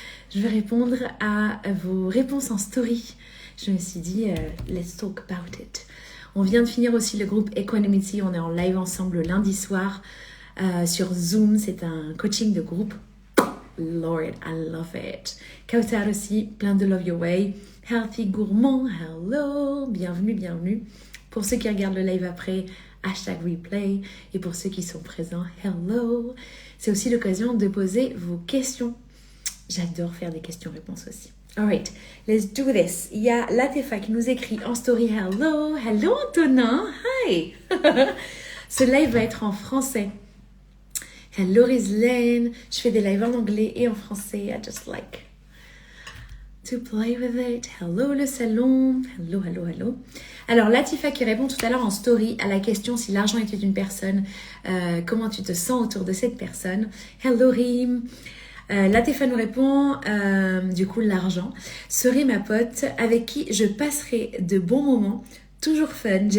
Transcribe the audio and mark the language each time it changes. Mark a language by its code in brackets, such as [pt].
[fr] Je vais répondre à vos réponses en story. Je me suis dit, [en] let's talk about it. [fr] On vient de finir aussi le groupe Equanimity. On est en live ensemble le lundi soir sur Zoom. C'est un coaching de groupe. [en] Lord, I love it. Kautar [fr] aussi, plein de [en] love your way. [fr] Healthy Gourmand, hello. Bienvenue, bienvenue. Pour ceux qui regardent le live après, hashtag replay. Et pour ceux qui sont présents, hello. C'est aussi l'occasion de poser vos questions. J'adore faire des questions-réponses aussi. [en] Alright, let's do this. [fr] Il y a Latefa qui nous écrit en story, hello. Hello Antonin, hi. Ce live va être en français. Hello Rizlaine. Je fais des lives en anglais et en français. [en] I just like to play with it. [fr] Hello le salon. Hello, hello, hello. Alors Latifa qui répond tout à l'heure en story à la question si l'argent était une personne, comment tu te sens autour de cette personne. Hello Rim. Latifa nous répond, du coup l'argent serait ma pote avec qui je passerai de bons moments, toujours fun.